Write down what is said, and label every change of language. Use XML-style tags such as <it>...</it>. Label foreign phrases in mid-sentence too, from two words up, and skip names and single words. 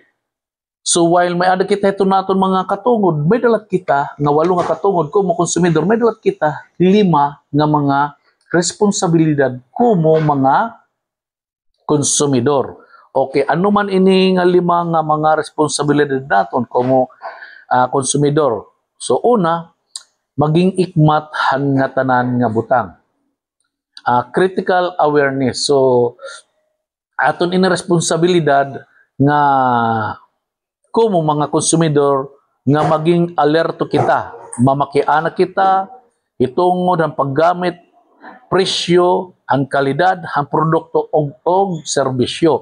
<war>So while may ada kita ito naton mga katungod, may dalat kita nga 8 nga katungod kumo konsumidor, may dalat kita 5 nga mga responsibilidad kumo mga konsumidor. Okay, ano man ini nga 5 nga mga responsibilidad naton kumo konsumidor. So una, maging ikmat han nga tanan nga butang.</war> <en>Critical awareness.</en> <war>So aton ini responsibilidad nga kumo mga konsumidor nga maging alerto kita, mamakiana kita itungod ang paggamit, presyo, ang kalidad, ang produkto og serbisyo.</war>